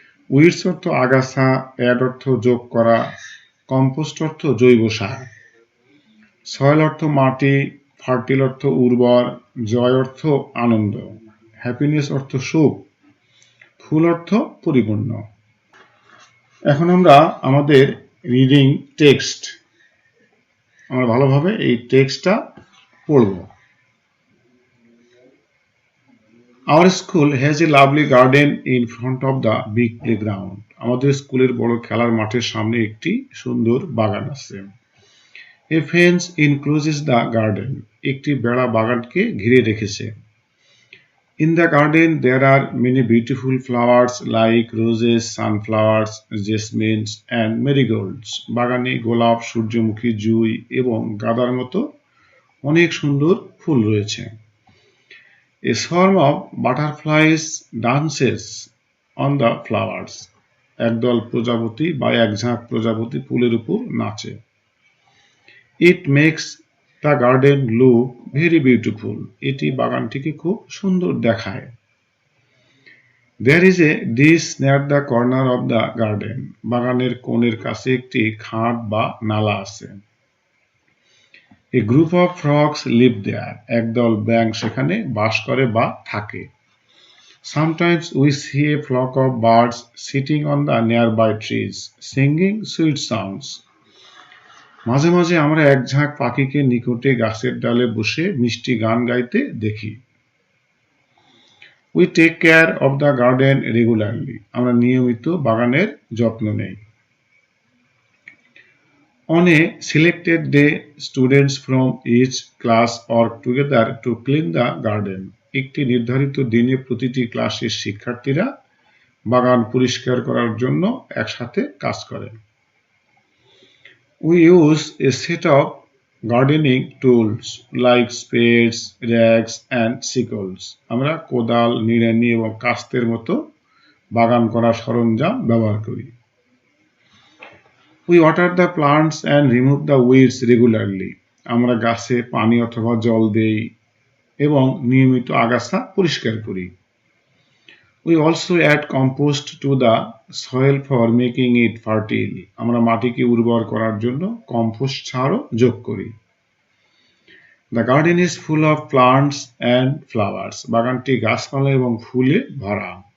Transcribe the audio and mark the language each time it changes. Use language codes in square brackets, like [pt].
[bn] Weeds অর্থ আগাছা, add অর্থ যোগ করা, কম্পোস্ট অর্থ জৈব সার, সয়েল অর্থ মাটি, ফার্টিল অর্থ উর্বর, জয় অর্থ আনন্দ, হ্যাপিনেস অর্থ সুখ, ফুল অর্থ পরিপূর্ণ। এখন আমরা আমাদের রিডিং টেক্সট আমরা ভালোভাবে এই টেক্সটটা পড়ব। [en] Our school has a lovely garden in front of the big playground. [bn] আমাদের স্কুলের বড় খেলার মাঠের সামনে একটি সুন্দর বাগান আছে। [en] A fence encloses the garden. [bn] একটি বেড়া বাগানকে ঘিরে রেখেছে। [en] In the garden there are many beautiful flowers like roses, sunflowers, jasmines and marigolds. [bn] বাগানে গোলাপ, সূর্যমুখী, জুঁই এবং গাঁদার মতো অনেক সুন্দর ফুল রয়েছে। [en] A swarm of butterflies dances on the flowers. [bn] একদল প্রজাপতি বা একঝাঁক প্রজাপতি ফুলের উপর নাচে। [en] It makes the garden look very beautiful. [bn] এটি বাগানটিকে খুব সুন্দর দেখায়। [en] There is a ditch near the corner of the garden. [bn] বাগানের কোণের কাছে একটি খাদ বা নালা আছে। [en] A group of frogs live there. [bn] একদল ব্যাঙ সেখানে বাস করে বা থাকে। [en] Sometimes we see a flock of birds sitting on the nearby trees, singing sweet songs. [bn] মাঝে মাঝে আমরা এক ঝাঁক পাখিকে নিকটে গাছের ডালে বসে মিষ্টি গান গাইতে দেখি। [en] We take care of the garden regularly. [bn] আমরা নিয়মিত বাগানের যত্ন নেই। [en] On a selected day, students from each class work together to clean the garden. [bn] একটি নির্ধারিত দিনে প্রতিটি ক্লাসের শিক্ষার্থীরা বাগান পরিষ্কার করার জন্য একসাথে কাজ করে। [en] We use a set of gardening tools like spades, rakes and sickles. [bn] আমরা কোদাল, নিড়ানি এবং কাস্তের মতো বাগান করার সরঞ্জাম ব্যবহার করি। [en] We water the plants and remove the weeds regularly. [bn] আমরা গাছে পানি অথবা জল দেই এবং নিয়মিত আগাছা পরিষ্কার করি। [en] We also add compost to the soil for making it fertile. [bn] আমরা মাটিকে উর্বর করার জন্য কম্পোস্ট সারও যোগ করি। [en] The garden is full of plants and flowers. [bn] বাগানটি গাছপালা এবং ফুলে ভরা।